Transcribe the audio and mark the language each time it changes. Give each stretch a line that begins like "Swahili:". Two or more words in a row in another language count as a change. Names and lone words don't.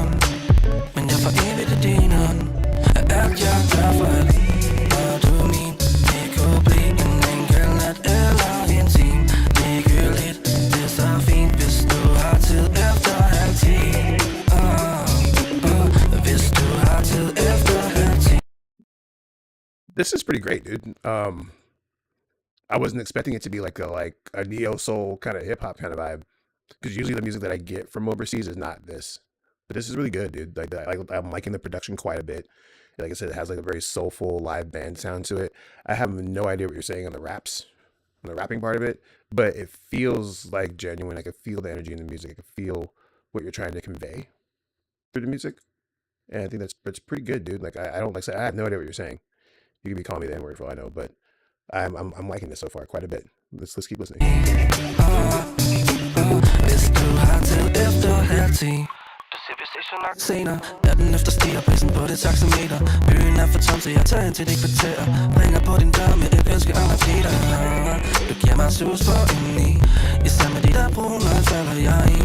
Danish: Men jeg får evigt i din hånd, at alt jeg gør for alt. Og du er min, det kunne blive en enkelt nat eller en time. Ligegyldigt, det er så fint, hvis du har tid efter 9:30. Hvis du har tid efter 9:30.
English: This is pretty great, dude. I wasn't expecting it to be like a neo soul kind of hip hop kind of vibe, because usually the music that I get from overseas is not this. But this is really good, dude. Like I'm liking the production quite a bit. Like I said, it has like a very soulful live band sound to it. I have no idea what you're saying on the rapping part of it, but it feels like genuine. I can feel the energy in the music. I can feel what you're trying to convey through the music, and I think that's pretty good, dude. Like I don't like I have no idea what you're saying. You could be calling me the N-word for all I know, but I'm liking this so far quite a bit. Let's keep listening.
Danish: Hvis du har tid efter 9:30. Du siger, vi ses jo nok senere. Natten efter stiger prisen på det taxameter. Byen er for tom, så jeg tager ind til dit kvarter. Ringer på din dør med et ønske om at blive der. Du giver mig sus for indeni. Især med de der brune øjne falder jeg i.